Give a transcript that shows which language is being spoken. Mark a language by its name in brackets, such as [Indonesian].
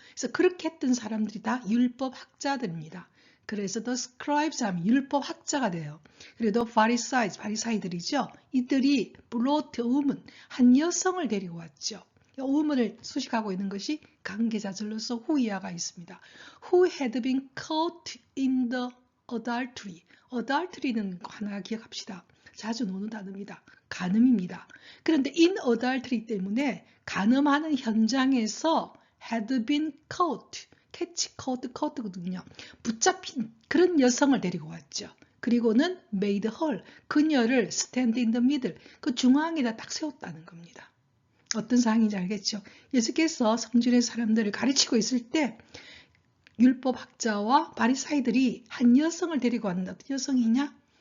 [Korean] 그래서 그렇게 했던 사람들이 다 율법 학자들입니다. 그래서 [English] the scribes [Korean] 하면 율법 학자가 돼요. 그리고 [English] the pharisees, [Korean] 바리사이들이죠. 이들이 [English] brought a woman, [Korean] 한 여성을 데리고 왔죠. 이 woman을 수식하고 있는 것이 관계자절로서 후이아가 있습니다. [English] Who had been caught in the adultery. [Korean] adultery는 하나 기억합시다. 자주 나오는 단어입니다. 간음입니다. 그런데 [English] in adultery [Korean] 때문에 간음하는 현장에서 [English] had been caught, [Korean] catch, caught거든요. 붙잡힌 그런 여성을 데리고 왔죠. 그리고는 [English] made her, [Korean] 그녀를 [English] stand in the middle, [Korean] 그 중앙에다 딱 세웠다는 겁니다. 어떤 상황인지 알겠죠? 예수께서 성전의 사람들을 가르치고 있을 때 율법학자와 바리사이들이 한 여성을 데리고 왔는데 어떤 여성이냐?